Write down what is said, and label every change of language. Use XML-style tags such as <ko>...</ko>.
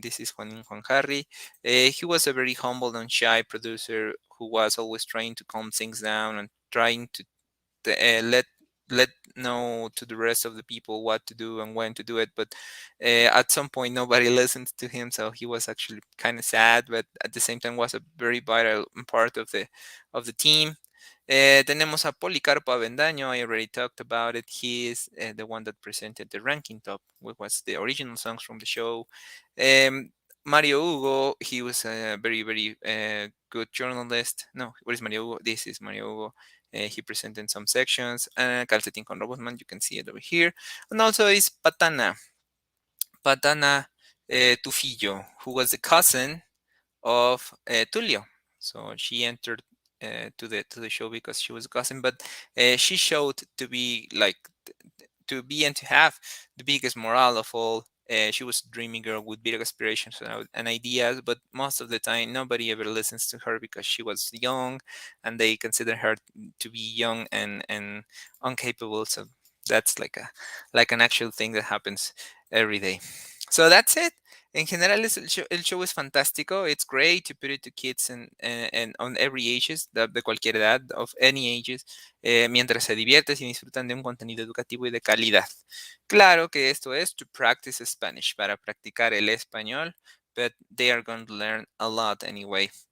<en>This is Juanin Juan Harry. He was a very humble and shy producer who was always trying to calm things down and trying to let know to the rest of the people what to do and when to do it. But at some point, nobody listened to him, so he was actually kind of sad. But at the same time, was a very vital part of the team.</en> <es>Tenemos a Policarpo Avendaño.</es> <en>I already talked about it. He is the one that presented the ranking top, which was the original songs from the show. Um, Mario Hugo, he was a very, very good journalist. No, what is Mario Hugo? This is Mario Hugo. He presented some sections. Calcetin con Robotman, you can see it over here. And also is Patana Tufillo, who was the cousin of Tulio. So she entered to the show because she was a cousin, but she showed to be like to be and to have the biggest morale of all. She was a dreamy girl with big aspirations and ideas, but most of the time nobody ever listens to her because she was young, and they consider her to be young and incapable. So that's like an actual thing that happens every day. So that's it.</en> <es>En general, el show es fantástico.</es> <en>It's great to put it to kids and on every ages,</en> <es>de cualquier edad,</es> <en>of any ages,</en> <es>mientras se divierten y disfrutan de un contenido educativo y de calidad. Claro que esto es</es> <en>to practice Spanish,</en> <es>para practicar el español,</es> <en>but they are going to learn a lot anyway.</en>